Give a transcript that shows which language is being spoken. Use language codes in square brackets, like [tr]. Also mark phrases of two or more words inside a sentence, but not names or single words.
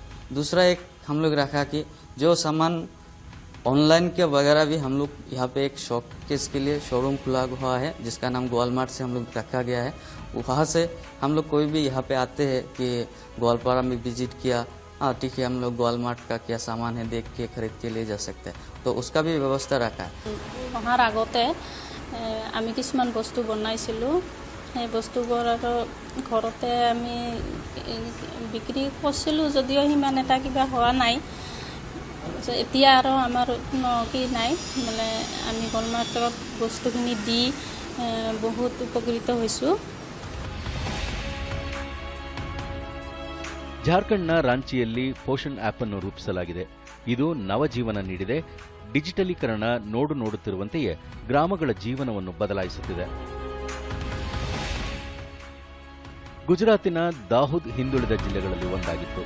[hi] दूसरा एक हम लोग रखा कि जो सामान ऑनलाइन के वगैरह भी हम लोग यहाँ पे एक शॉपकेस के लिए शोरूम खुला हुआ है, जिसका नाम गोलमार्ट से हम लोग रखा गया है। वहाँ से हम लोग कोई भी यहाँ पे आते हैं कि गोलपारा में विजिट किया, ठीक है, हम लोग गोलमार्ट का क्या सामान है देख के खरीद के ले जा सकते हैं, तो उसका भी व्यवस्था रखा है। [as] অহাৰ আগতে আমি কিছুমান বস্তু বনাইছিলোঁ। সেই বস্তুবোৰ আৰু ঘৰতে আমি বিক্ৰী কৰিছিলোঁ, যদিও সিমান এটা কিবা হোৱা নাই। এতিয়া আৰু আমাৰ কি নাই, মানে আমি গোলমাৰ্টত বস্তুখিনি দি বহুত উপকৃত হৈছোঁ। [kn] ಜಾರ್ಖಂಡ್ನ ರಾಂಚಿಯಲ್ಲಿ ಪೋಷಣ್ ಆಪ್ ಅನ್ನು ರೂಪಿಸಲಾಗಿದೆ. ಇದು ನವಜೀವನ ನೀಡಿದೆ. ಡಿಜಿಟಲೀಕರಣ ನೋಡುತ್ತಿರುವಂತೆಯೇ ಗ್ರಾಮಗಳ ಜೀವನವನ್ನು ಬದಲಾಯಿಸುತ್ತಿದೆ. ಗುಜರಾತಿನ ದಾಹೂದ್ ಹಿಂದುಳಿದ ಜಿಲ್ಲೆಗಳಲ್ಲಿ ಒಂದಾಗಿತ್ತು.